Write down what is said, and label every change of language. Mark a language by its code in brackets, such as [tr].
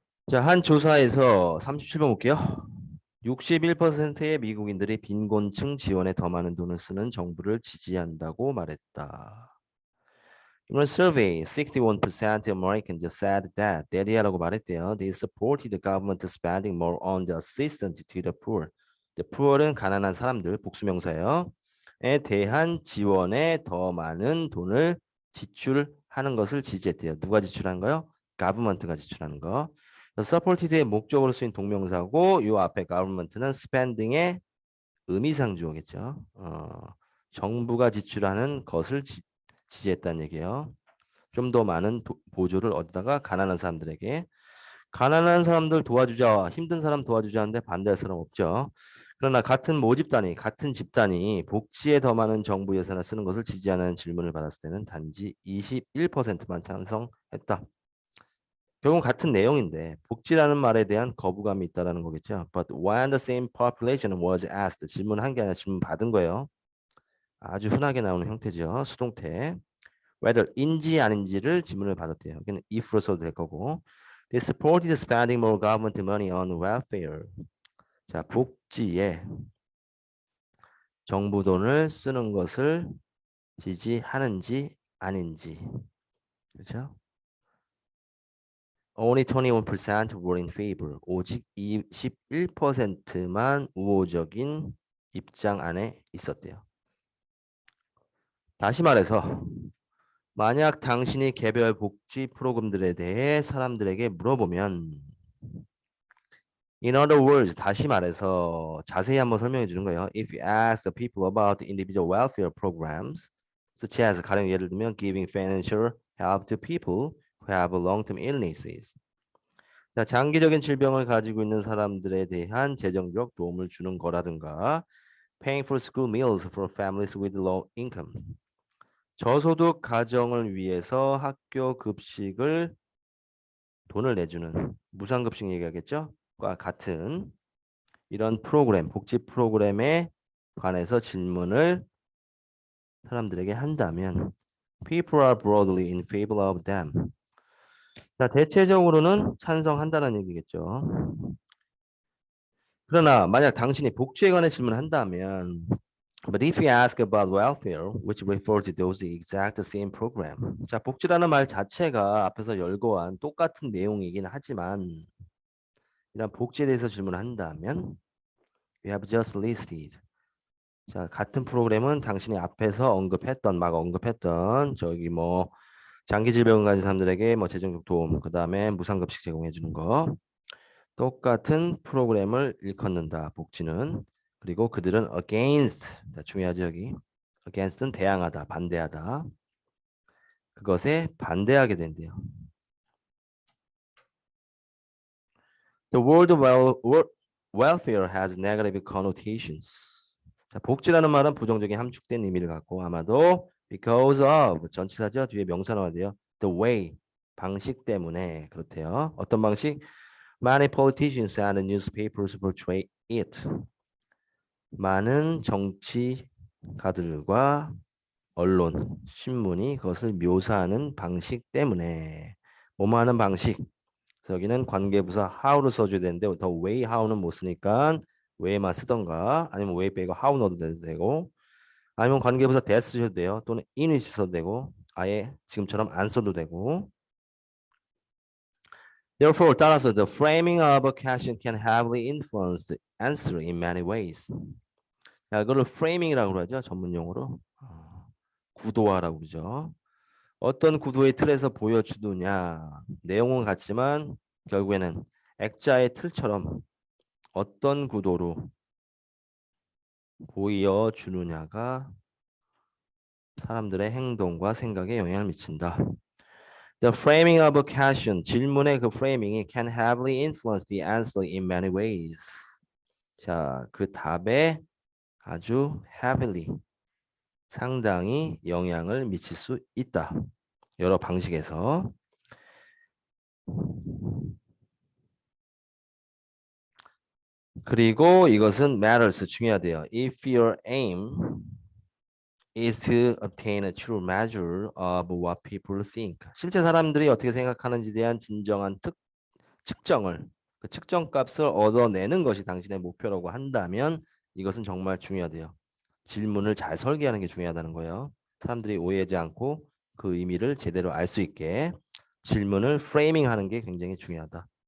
[ko] 자, 한 조사에서 37번 볼게요. 61%의 미국인들이 빈곤층 지원에 더 많은 돈을 쓰는 정부를 지지한다고 말했다. 이번 [en] survey, 61% Americans just said that [ko] 대리하라고 말했대요. [en] They supported the government spending more on the assistance to the poor. The poor [ko] 은 가난한 사람들, 복수명사예요. 에 대한 지원에 더 많은 돈을 지출하는 것을 지지했대요. 누가 지출한 거요? government가 지출하는 거. supported의 목적으로 쓰인 동명사고 이 앞에 government는 spending의 의미상 주어겠죠. 정부가 지출하는 것을 지지했다는 얘기예요. 좀 더 많은 보조를 얻다가 가난한 사람들에게 가난한 사람들 도와주자 힘든 사람 도와주자 하는데 반대할 사람 없죠. 그러나 같은 모집 단위 같은 집단이 복지에 더 많은 정부 예산을 쓰는 것을 지지하는 질문을 받았을 때는 단지 21%만 찬성했다. 결국 같은 내용인데 복지라는 말에 대한 거부감이 있다라는 거겠죠. [en] But when the same population was asked [ko] 질문한 게 아니라 질문 받은 거예요. 아주 흔하게 나오는 형태죠. 수동태. whether인지 아닌지를 질문을 받았대요. 여기는 if로 써도 될 거고. [en] They supported spending more government money on welfare. [ko] 자, 복지에 정부 돈을 쓰는 것을 지지하는지 아닌지. 그렇죠? [en] Only 21% were in favor. [ko] 오직 21%만 우호적인 입장 안에 있었대요. 다시 말해서 만약 당신이 개별 복지 프로그램들에 대해 사람들에게 물어보면 [en] In other words, [ko] 다시 말해서 자세히 한번 설명해 주는 거예요. [en] If you ask the people about the individual welfare programs, such as [ko] 가령 예를 들면 [en] giving financial help to people who have long-term illnesses. [ko] 자, 장기적인 질병을 가지고 있는 사람들에 대한 재정적 도움을 주는 거라든가 [en] paying for school meals for families with low income. [ko] 저소득 가정을 위해서 학교 급식을 돈을 내주는 무상급식 얘기하겠죠? 과 같은 이런 프로그램, 복지 프로그램에 관해서 질문을 사람들에게 한다면 [en] people are broadly in favor of them. [ko] 자, 대체적으로는 찬성한다는 얘기겠죠. 그러나 만약 당신이 복지에 관해 질문을 한다면 [en] But if you ask about welfare, which refers to those exact same program. [ko] 자, 복지라는 말 자체가 앞에서 열거한 똑같은 내용이긴 하지만 이런 복지에 대해서 질문을 한다면 [en] We have just listed. [ko] 자, 같은 프로그램은 당신이 앞에서 언급했던 막 언급했던 저기 뭐 장기 질병을 가진 사람들에게 뭐 재정적 도움, 그다음에 무상급식 제공해 주는 거. 똑같은 프로그램을 일컫는다. 복지는. 그리고 그들은 against. 중요하죠, 여기. against는 대항하다, 반대하다. 그것에 반대하게 된대요. [en] The word welfare has negative connotations. [ko] 자, 복지라는 말은 부정적인 함축된 의미를 갖고 아마도 [en] because of [ko] 전치사죠. 뒤에 명사 나와야 돼요. [en] The way [ko] 방식 때문에 그렇대요. 어떤 방식? [en] Many politicians and newspapers portray it. [ko] 많은 정치가들과 언론, 신문이 그것을 묘사하는 방식 때문에 뭐뭐 하는 방식. 그래서 여기는 관계부사 how를 써줘야 되는데 더 way how는 못 쓰니까 way만 쓰던가 아니면 way 빼고 how 넣어도 되고 아니면 관계부사 that 쓰셔도 돼요. 또는 in을 써도 되고 아예 지금처럼 안 써도 되고 [en] Therefore, [ko] 따라서 [en] the framing of a question can heavily influence the answer in many ways. [ko] 자, 이거를 framing이라고 그러죠. 전문 용어로. 구도화라고 그러죠. 어떤 구도의 틀에서 보여주느냐. 내용은 같지만 결국에는 액자의 틀처럼 어떤 구도로 보여주느냐가 사람들의 행동과 생각에 영향을 미친다. [en] The framing of a question, [ko] 질문의 그 [en] framing이 can heavily influence the answer in many ways. [ko] 자, 그 답에 아주 heavily, 상당히 영향을 미칠 수 있다. 여러 방식에서. 그리고 이것은 matters, 중요하대요. [en] If your aim is to obtain a true measure of what people think. [ko] 실제 사람들이 어떻게 생각하는지에 대한 진정한 측정을, 그 측정값을 얻어내는 것이 당신의 목표라고 한다면 이것은 정말 중요하대요. 질문을 잘 설계하는 게 중요하다는 거예요. 사람들이 오해하지 않고 그 의미를 제대로 알 수 있게 질문을 프레이밍하는 게 굉장히 중요하다.